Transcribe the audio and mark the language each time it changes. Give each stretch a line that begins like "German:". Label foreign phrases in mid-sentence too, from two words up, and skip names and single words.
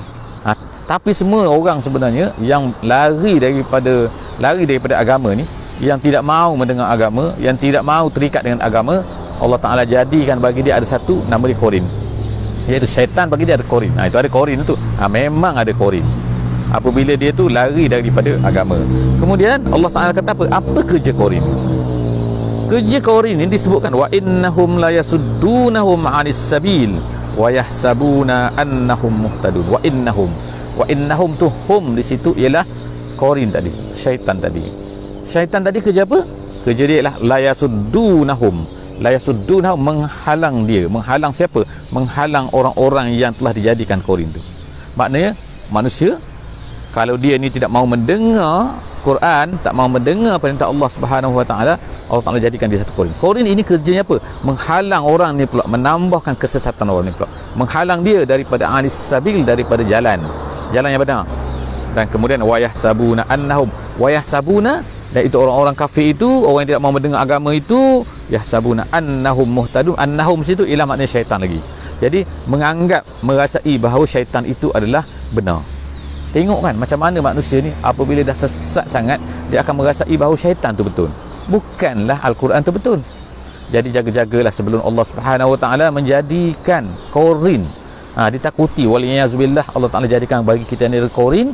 Malay: Tapi semua orang sebenarnya yang lari daripada agama ni, yang tidak mahu mendengar agama, yang tidak mahu terikat dengan agama, Allah Ta'ala jadikan bagi dia ada satu nama dia qarin, iaitu syaitan. Bagi dia ada qarin. Itu ada qarin tu. Memang ada qarin apabila dia tu lari daripada agama. Kemudian Allah Ta'ala kata apa? Apa kerja qarin? Kerja qarin ini disebutkan,
Arabic: وإنهم ليصدونهم عن السبيل ويحسبون أنهم مهتدون. وإنهم
Malay: tu hum di situ ialah qarin tadi, syaitan tadi. Syaitan tadi kerja apa? Kerja dia ialah
Arabic: ليصدونهم. ليصدونهم,
Malay: menghalang dia. Menghalang siapa? Menghalang orang-orang yang telah dijadikan qarin tu. Maknanya manusia, kalau dia ni tidak mahu mendengar Quran, tak mahu mendengar perintah Allah
Arabic: سبحانه وتعالى,
Malay: Allah Ta'ala jadikan dia satu qarin. Qarin ini kerjanya apa? Menghalang orang ni pula, menambahkan kesesatan orang ni pula, menghalang dia daripada
Arabic: عن السبيل,
Malay: daripada jalan yang benar. Dan kemudian
Arabic: ويحسبون أنهم ويحسبون
Malay: Dan itu orang-orang kafir itu, orang yang tidak mau mendengar agama itu,
Arabic: يحسبون أنهم مهتدون.
Malay: Annahum situ ialah maknanya syaitan lagi. Jadi menganggap, merasai bahawa syaitan itu adalah benar. Tengok kan macam mana manusia ni apabila dah sesat sangat, dia akan merasai bahawa syaitan tu betul, bukanlah Al-Quran tu betul. Jadi jaga-jagalah sebelum Allah
Arabic: سبحانه وتعالى
Malay: menjadikan korin, ditakuti waliyazubillah, Allah Taala jadikan bagi kita ni korin.